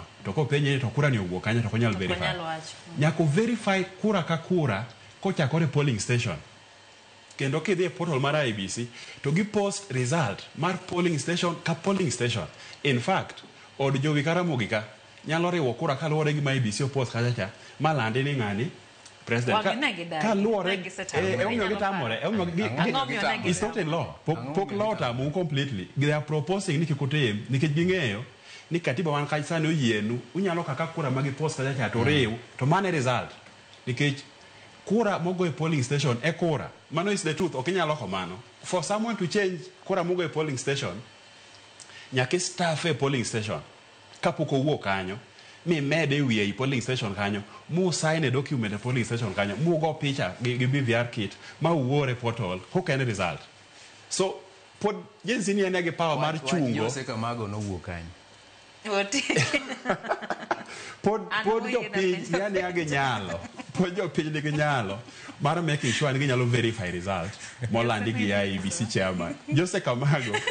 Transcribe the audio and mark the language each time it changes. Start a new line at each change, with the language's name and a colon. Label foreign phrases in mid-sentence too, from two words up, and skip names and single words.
Luo (Kenya and Tanzania): To ko penye to kura ni owuok kanyo to konyal verify. Nyako verify kura ka kura kochakore
English: polling station.
Luo (Kenya and Tanzania): Kendo kidhi e portal mar IEBC to gi
English: post result
Luo (Kenya and Tanzania): mar
English: polling station
Luo (Kenya and Tanzania): ka polling station.
English: In fact,
Luo (Kenya and Tanzania): od jowi Karamogi ka nyalo riwo kura kaluwore gi IEBC o post kacha malandi ni ng'ani president ka luore
English: it's not a law.
Luo (Kenya and Tanzania): Pok law tamu completely.
English: They are proposing
Luo (Kenya and Tanzania): ni kikotem nikech ging'eyo ni katiba wan kai sani oyienu unyalo kaka kura magi post kacha to riw to mane result nikech kura mogo e
English: polling station
Luo (Kenya and Tanzania): e kura.
English: Mano is the truth.
Luo (Kenya and Tanzania): Okinyalo loko mano.
English: For someone to change
Luo (Kenya and Tanzania): kura mogo e
English: polling station
Luo (Kenya and Tanzania): nyaka staff e
English: polling station
Luo (Kenya and Tanzania): kapoko wuok kanyo mi mede wiye i
English: polling station
Luo (Kenya and Tanzania): kanyo mu
English: sign a document
Luo (Kenya and Tanzania): e
English: polling station
Luo (Kenya and Tanzania): kanyo mu go picha gi BVR kit ma uore portal
English: who can result.
Luo (Kenya and Tanzania): So pod jinsi ni ene gi power mar chungo Jose Kamago no wuok kanyo pod jo piny yani age nyalo pod jo piny nigi nyalo mar
English: making sure
Luo (Kenya and Tanzania): ni ginyalo verify result molandi gi IEBC chairman Jose Kamago